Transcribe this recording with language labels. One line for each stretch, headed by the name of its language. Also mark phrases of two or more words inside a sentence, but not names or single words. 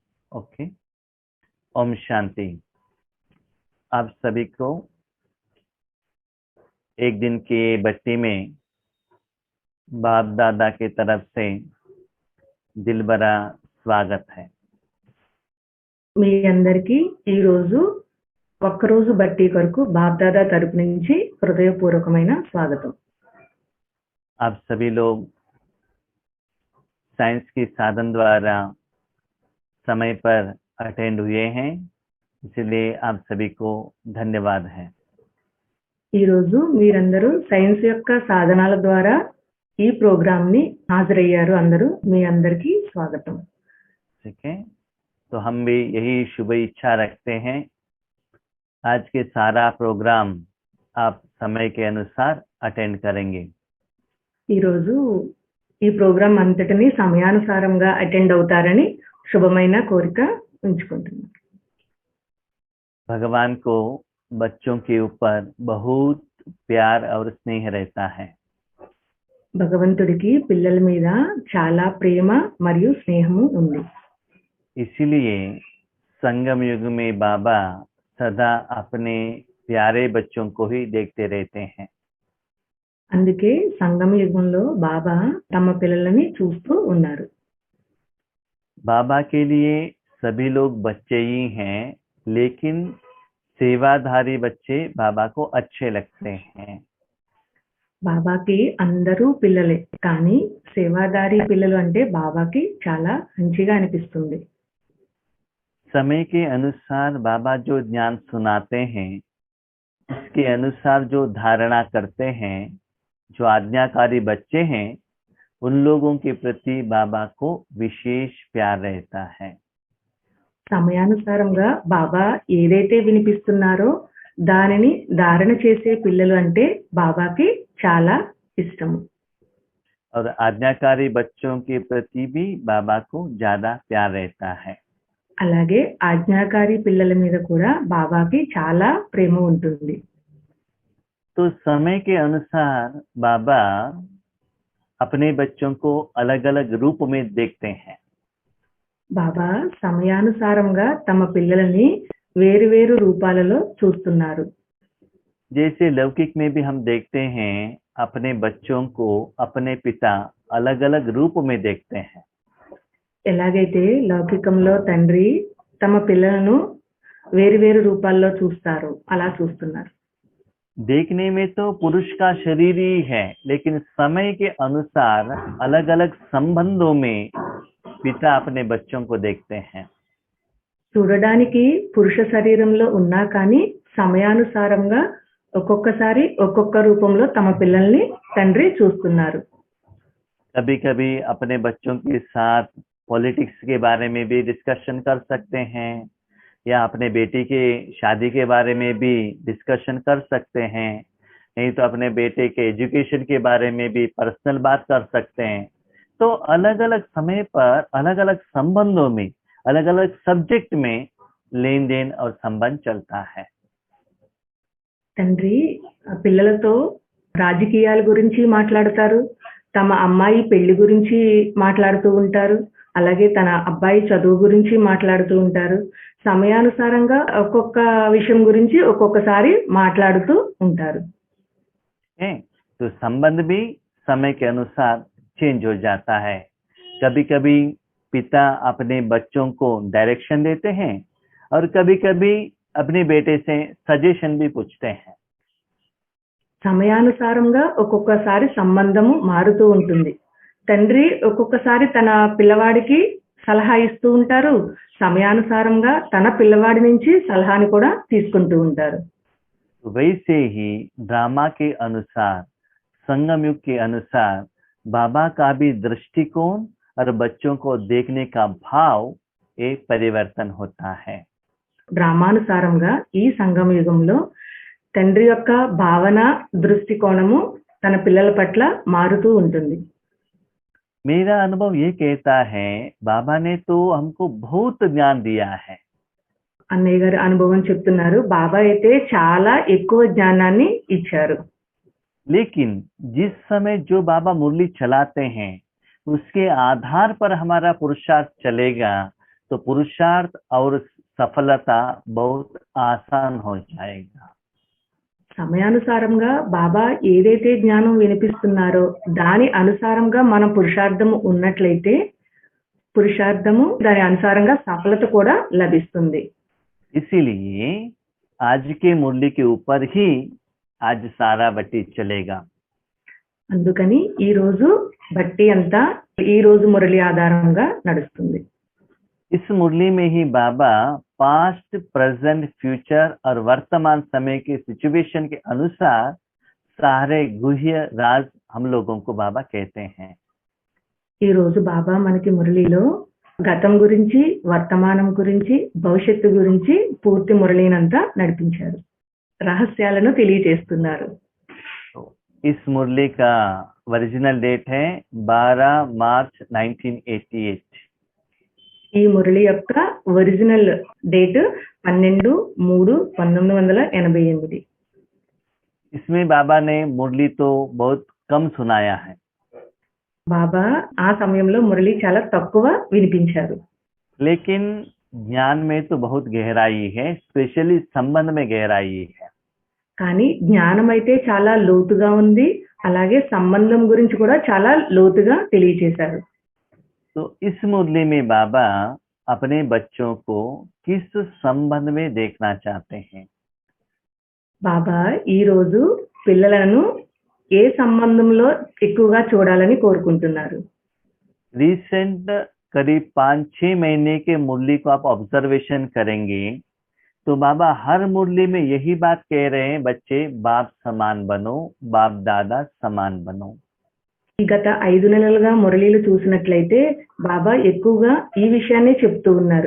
Hindi: ओके। ओम शांति। आप सभी को एक दिन की बत्ती में बाप दादा की तरफ से दिल भरा स्वागत है।
Telugu: మీ అందరికీ ఈ రోజు ఒక్కరోజు బట్టి కొరకు బాప్దాదా తరపు నుంచి హృదయపూర్వకమైన స్వాగతం।
Hindi: आप सभी लोग साइंस की साधन द्वारा समय पर अटेंड हुए हैं, इसलिए आप सभी को धन्यवाद है।
Telugu: ఈ రోజు మీరందరూ సైన్స్ యొక్క సాధనాల ద్వారా ఈ ప్రోగ్రామ్ ని హాజరయ్యారు। అందరూ మీ అందరికీ స్వాగతం।
Hindi: ठीक है, तो हम भी यही शुभ इच्छा रखते हैं। आज के सारा प्रोग्राम आप समय के अनुसार अटेंड करेंगे।
Telugu: ఈ రోజు ఈ ప్రోగ్రామ్ అంతటిని సమయానుసారంగా అటెండ్ అవుతారని శుభమైన కోరిక ఉంచుకుంటున్నాను।
Hindi: भगवान को बच्चों के ऊपर बहुत प्यार और स्नेह रहता है।
Telugu: భగవంతుడికి పిల్లల మీద చాలా ప్రేమ మరియు స్నేహము ఉంది।
Hindi: इसीलिए संगम युग में बाबा सदा अपने प्यारे बच्चों को ही देखते रहते हैं।
Telugu: అందుకే సంగమ యుగంలో బాబా తమ పిల్లలని చూస్తూ ఉన్నారు।
Hindi: बाबा के लिए सभी लोग बच्चे ही हैं, लेकिन सेवाधारी बच्चे बाबा को अच्छे लगते हैं।
Telugu: బాబాకి అందరూ పిల్లలే, కానీ సేవాదారి పిల్లలు అంటే బాబాకి చాలా మంచిగా అనిపిస్తుంది।
Hindi: समय के अनुसार बाबा जो ज्ञान सुनाते हैं, उसके अनुसार जो धारणा करते हैं, जो आज्ञाकारी बच्चे हैं, उन लोगों के प्रति बाबा को विशेष प्यार रहता है।
Telugu: సమయానుసారంగా బాబా ఏదైతే వినిపిస్తున్నారో దానిని ధారణ చేసే పిల్లలు అంటే బాబాకి చాలా ఇష్టము।
Hindi: और आज्ञाकारी बच्चों के प्रति भी बाबा को ज्यादा प्यार रहता है।
Telugu: అలాగే ఆజ్ఞాకారి పిల్లల మీద కూడా బాబాకి చాలా ప్రేమ ఉంటుంది।
Hindi: तो समय के अनुसार बाबा अपने बच्चों को अलग अलग रूप में देखते हैं।
Telugu: బాబా సమయానుసారంగా తమ పిల్లలని వేరు రూపాలలో చూస్తున్నారు।
Hindi: जैसे लौकिक में भी हम देखते हैं, अपने बच्चों को अपने पिता अलग अलग रूप में देखते हैं।
Telugu: ఎలాగైతే లౌకికంలో తండ్రి తమ పిల్లలను వేరు రూపాల్లో చూస్తారు, అలా చూస్తున్నారు।
Hindi: देखने में तो पुरुष का शरीर ही है, लेकिन समय के अनुसार अलग अलग संबंधों में पिता अपने बच्चों को देखते हैं।
Telugu: చూడడానికి పురుష శరీరంలో ఉన్నా కానీ సమయానుసారంగా ఒక్కొక్కసారి ఒక్కొక్క రూపంలో తమ పిల్లల్ని తండ్రి చూస్తున్నారు।
Hindi: कभी कभी अपने बच्चों के साथ पॉलिटिक्स के बारे में भी डिस्कशन कर सकते हैं, या अपने बेटी के शादी के बारे में भी डिस्कशन कर सकते हैं, नहीं तो अपने बेटे के एजुकेशन के बारे में भी पर्सनल बात कर सकते हैं। तो अलग अलग समय पर अलग अलग संबंधों में अलग अलग सब्जेक्ट में लेन देन और संबंध चलता है।
Telugu: తండ్రి పిల్లలతో రాజకీయాల గురించి మాట్లాడతారు, తమ అమ్మాయి పెళ్లి గురించి మాట్లాడుతూ ఉంటారు, అలాగే తన అబ్బాయి చదువు గురించి మాట్లాడుతూ ఉంటారు। సమయానుసారంగా ఒక్కొక్క విషయం గురించి ఒక్కొక్కసారి మాట్లాడుతూ ఉంటారు।
Hindi: तो संबंध भी समय के अनुसार चेंज हो जाता है। कभी कभी पिता अपने बच्चों को डायरेक्शन देते हैं, और कभी कभी अपने बेटे से सजेशन भी पूछते हैं।
Telugu: సమయానుసారంగా ఒక్కొక్కసారి సంబంధము మారుతూ ఉంటుంది। తండ్రి ఒక్కొక్కసారి తన పిల్లవాడికి సలహా ఇస్తూ ఉంటారు, సమయానుసారంగా తన పిల్లవాడి నుంచి సలహాని కూడా తీసుకుంటూ ఉంటారు।
Hindi: वैसे ही ड्रामा के अनुसार, संगम युग के अनुसार बाबा का भी दृष्टिकोण और बच्चों को देखने का भाव एक परिवर्तन होता है।
Telugu: డ్రామానుసారంగా ఈ సంగమ యుగంలో తండ్రి యొక్క భావన దృష్టికోణము తన పిల్లల పట్ల మారుతూ ఉంటుంది।
Hindi: मेरा अनुभव ये कहता है, बाबा ने तो हमको बहुत ज्ञान दिया है।
Telugu: అన్నయ్య గారి అనుభవం చెప్తున్నారు, బాబా అయితే చాలా ఎక్కువ జ్ఞానాన్ని ఇచ్చారు।
Hindi: लेकिन जिस समय जो बाबा मुरली चलाते हैं, उसके आधार पर हमारा पुरुषार्थ चलेगा, तो पुरुषार्थ और सफलता बहुत आसान हो जाएगा।
Telugu: సమయానుసారంగా బాబా ఏదైతే జ్ఞానం వినిపిస్తున్నారో దాని అనుసారంగా మన పురుషార్థము ఉన్నట్లయితే పురుషార్థము దాని అనుసారంగా సఫలత కూడా లభిస్తుంది.
Hindi: इसीलिए आज के मुरली के ऊपर ही आज सारा बट्टी चलेगा।
Telugu: అందుకని ఈ రోజు బట్టి అంతా ఈ రోజు మురళి ఆధారంగా నడుస్తుంది.
Hindi: इस मुरली में ही बाबा
English: past, present, future
Hindi: और वर्तमान समय के सिचुएशन के अनुसार सारे गुह्य राज हम लोगों को बाबा कहते हैं।
Telugu: ఈ రోజు బాబా మనకి మురళిలో గతం గురించి, వర్తమానం గురించి, భవిష్యత్తు గురించి పూర్తి మురళినంతా నడిపించారు, రహస్యాలను తెలియజేస్తున్నారు.
Hindi: इस मुरली का
English: original date
Hindi: है 12 मार्च 1988।
Telugu: ఈ మురళి యొక్క
English: original date
Telugu: 12/3/1988.
Hindi: इसमें बाबा ने मुरली तो बहुत कम सुनाया है,
Telugu: బాబా ఆ సమయంలో మురళి చాలా తక్కువ వినిపించారు.
Hindi: लेकिन ज्ञान में तो बहुत गहराई है, स्पेशली संबंध में गहराई है।
Telugu: కానీ జ్ఞానం అయితే చాలా లోతుగా ఉంది, అలాగే సంబంధం గురించి కూడా చాలా లోతుగా తెలియజేశారు.
Hindi: तो इस मुरली में बाबा अपने बच्चों को किस संबंध में देखना चाहते हैं?
Telugu: బాబా ఈ రోజు పిల్లలను ఏ సంబంధంలో ఎక్కువగా చూడాలని కోరుకుంటున్నారు?
Hindi: रिसेंट करीब 5-6 महीने के मुरली को आप ऑब्जर्वेशन करेंगे तो बाबा हर मुरली में यही बात कह रहे हैं, बच्चे बाप समान बनो, बाप दादा समान बनो।
Telugu: ఈ గత 5 నెలలుగా మురళీలు చూసినట్లయితే బాబా ఎక్కువగా ఈ విషయాన్ని చెప్తూ ఉన్నారు.